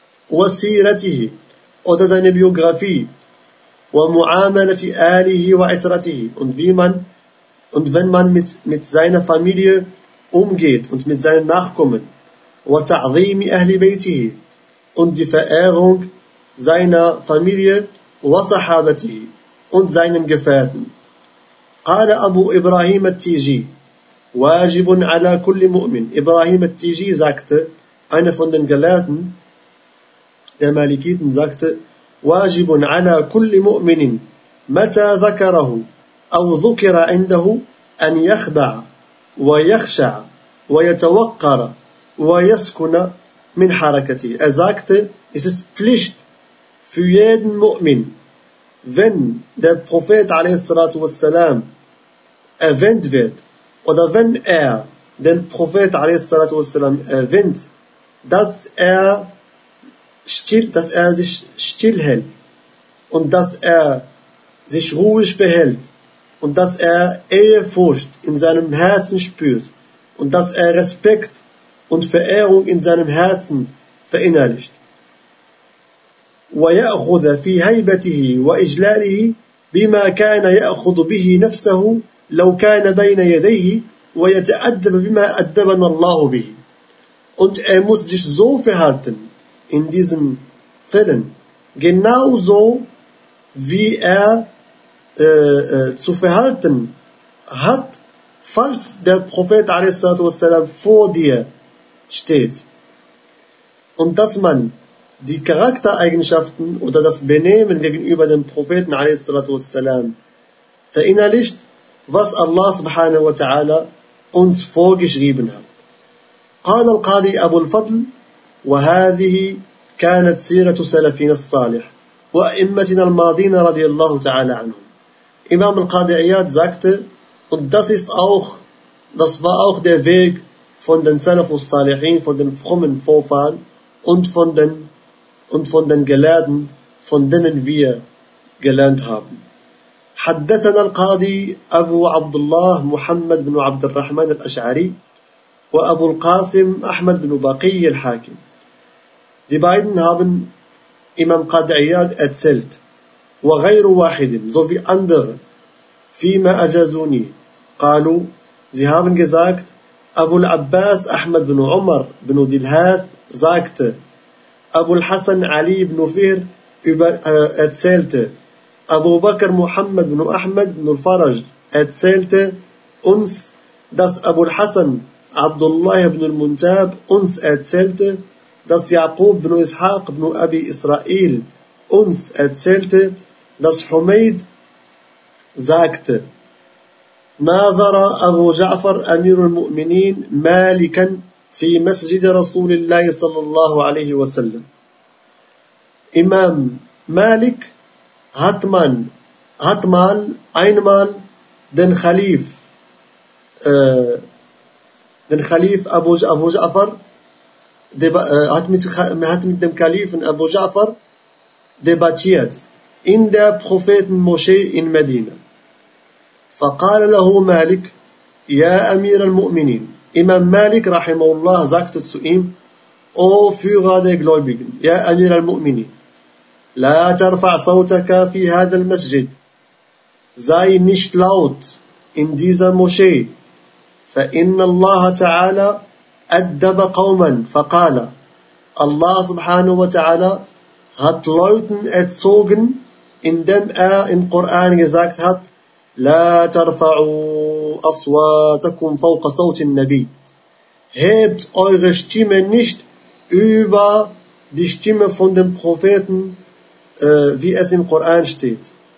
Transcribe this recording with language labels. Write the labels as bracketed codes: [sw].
[ar] وَسِيرَتِهِ. [de] Oder seine Biografie. [ar] وَمُعَامَلَةِ آلِهِ وَعِتْرَتِهِ. [de] Und wie man, und wenn man mit seiner Familie umgeht und mit seinen Nachkommen. [ar] وَتَعْظِيمِ أَهْلِ بَيْتِهِ. [de] Und die Verehrung seiner Familie. [ar] وَصَحَابَتِهِ. [de] Und seinen Gefährten. [ar] قال أبو إبراهيم التيجي واجب على كل مؤمن. [de] Ibrahim al-Tiji sagte, einer von den Gelehrten der Malikiten sagte, [ar] واجب على كل مؤمن متى ذكره أو ذكر عنده أن يخدع ويخشع ويتوقر ويسكن من حركته. [de] Er sagte, es ist Pflicht für jeden Mu'min, wenn der Prophet a.s.w. erwähnt wird, oder wenn er den Prophet a.s.w. erwähnt, dass er sich still hält und dass er sich ruhig behält und dass er Ehrfurcht in seinem Herzen spürt und dass er Respekt und Verehrung in seinem Herzen verinnerlicht. [ar] ويأخذ في هيبته وإجلاله بما كان يأخذ به نفسه لو كان بين يديه ويتأدب بما أدبنا الله به. [de] Und er muss sich so verhalten in diesen Fällen, genauso wie er zu verhalten hat, falls der Prophet عليه الصلاة vor dir steht. Und dass man die Charaktereigenschaften oder das Benehmen gegenüber dem Propheten a.s. verinnerlicht, was Allah subhanahu wa ta'ala uns vorgeschrieben hat. [ar] قال القاضي أبو الفضل وهذه كانت سيرة سلفنا الصالح وأئمتنا الماضين رضي الله تعالى عنهم. [de] Imam al-Qadi Iyad sagte, und das war auch der Weg von den Salaf al-Salihin, von den frommen Vorfahren und von den Gelehrten, von denen wir gelernt haben. [ar] حدثنا القاضي أبو عبد الله محمد بن عبد الرحمن الأشعري وأبو القاسم أحمد بن بقي الحاكم. [de] Die beiden haben Imam Qadi Iyad erzählt, [ar] وغير واحد, [de] so wie andere, [ar] فيما أجازوني, قالوا, [de] sie haben gesagt, أبو العباس أحمد بن عمر بن دلهاث sagte, [ar] أبو الحسن علي بن فهر [de] erzählte, [ar] أبو بكر محمد بن أحمد بن الفرج [de] erzählte uns, dass [ar] أبو الحسن عبد الله بن المنتاب [de] uns erzählte, dass [ar] يعقوب بن إسحاق بن أبي إسرائيل uns erzählte, dass حميد [de] sagte, [ar] ناظر أبو جعفر أمير المؤمنين مالكا في مسجد رسول الله صلى الله عليه وسلم. [de] Imam Malik hat mal einmal den Khalif Abu Ja'far hat mit dem Kalifen Abu Ja'far debattiert in der Prophetenmoschee in Medina. [ar] فقال له مالك يا أمير المؤمنين. [de] Imam Malik rahimahullah sagte zu ihm, O Führer der Gläubigen, [ar] يا أمير المؤمنين, لا ترفع صوتك في هذا المسجد, [de] sei nicht laut in dieser Moschee, [ar] فإن الله تعالى أدب قوما, فقال, [de] Allah subhanahu wa ta'ala hat Leuten erzogen, indem er im Koran gesagt hat, [ar] لا ترفعوا أصواتكم فوق صوت النبي, [de] hebt eure Stimme nicht über die Stimme von dem Propheten, wie es im Koran steht.